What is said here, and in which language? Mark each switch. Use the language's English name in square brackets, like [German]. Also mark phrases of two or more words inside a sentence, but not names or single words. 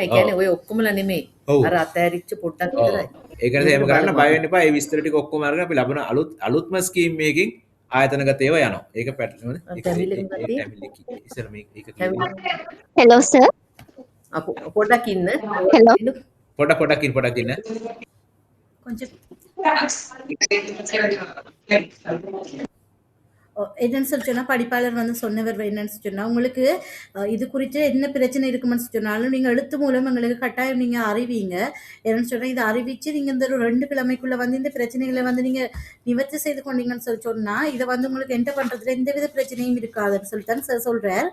[Sinhala] ඒ කියන්නේ ඔය ඔක්කොමලා නෙමෙයි. අර අතෑරිච්ච පොඩ්ඩක් විතරයි. ඒක නිසා එහෙම කරන්න බය වෙන්න එපා. ඒ විස්තර ටික ඔක්කොම අරගෙන අපි ලබන අලුත්ම ස්කීම් එකකින් ආයතනගත ඒවා යනවා. ඒක පැටලෙනවද? ඉස්සර මේක හෙලෝ සර්. පොඩ්ඩක් ඉන්න. හෙලෝ. පොඩ්ඩක් ඉන්න. [Tamil] என்னன்னு சொல்லி சொன்னா படிப்பாளர் வந்து சொன்னவர் என்னன்னு சொன்னா உங்களுக்கு இது குறித்து என்ன பிரச்சனை இருக்குமென்னு சொன்னாலும் நீங்க எழுத்து மூலம் எங்களுக்கு கட்டாயம் நீங்க அறிவீங்க. என்னன்னு சொன்னா இதை அறிவிச்சு நீங்க இந்த 2 கிழமைக்குள்ள வந்து இந்த பிரச்சனைகளை வந்து நீங்க நிவர்த்தி செய்து கொண்டீங்கன்னு சொல்லி சொன்னா இதை வந்து உங்களுக்கு என்டர் பண்றதுல எந்தவித பிரச்சனையும் இருக்காதுன்னு சொல்லித்தான் சார் சொல்றார்.